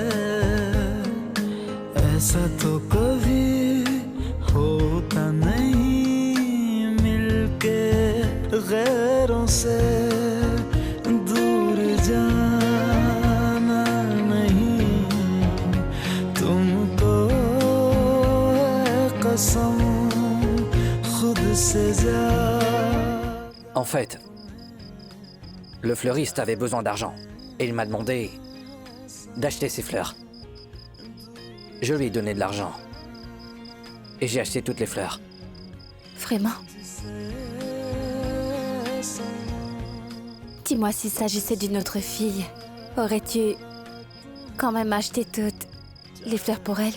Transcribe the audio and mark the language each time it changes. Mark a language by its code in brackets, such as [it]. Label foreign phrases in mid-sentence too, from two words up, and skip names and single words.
[hi] ऐसा तो कभी होता नहीं मिलके गैरों से दूर जाना नहीं तुमको है कसम खुद से ज्यादा। [fr] En fait, le fleuriste avait besoin d'argent et il m'a demandé d'acheter ses fleurs. Je lui ai donné de l'argent et j'ai acheté toutes les fleurs. Vraiment? Dis-moi, s'il s'agissait d'une autre fille, aurais-tu quand même acheté toutes les fleurs pour elle?